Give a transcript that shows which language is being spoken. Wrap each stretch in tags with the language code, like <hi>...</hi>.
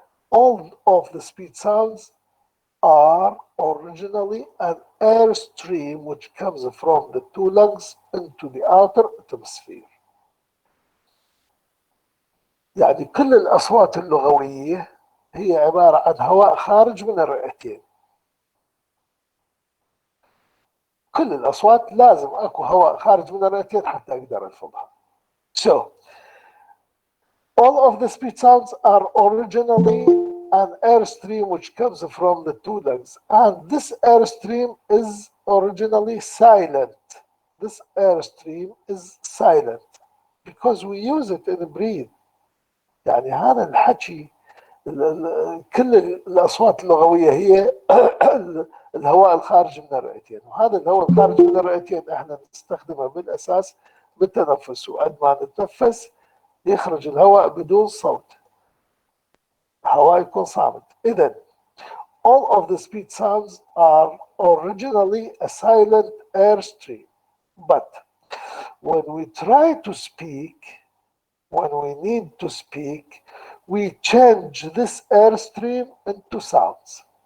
<en>All of the speech sounds are originally an airstream which comes from the two lungs into the outer atmosphere.</en> <ar>يعني كل الأصوات اللغوية هي عبارة عن هواء خارج من الرئتين. كل الأصوات لازم أكو هواء خارج من الرئتين حتى أقدر ألفظها.</ar> <en>So, all of the speech sounds are originally an airstream which comes from the two lungs, and this airstream is originally silent. This airstream is silent because we use it in breathe.</en> <ar>يعني هذا الحكي كل الأصوات اللغوية هي الهواء الخارج من الرئتين، وهذا الهواء الخارج من الرئتين احنا نستخدمه بالأساس بالتنفس، وعندما نتنفس يخرج الهواء بدون صوت، الهواء يكون صامت.</ar> <en>إذن all of the speech sounds are originally a silent airstream, but when we try to speak, when we need to speak, we change this airstream into sounds.</en>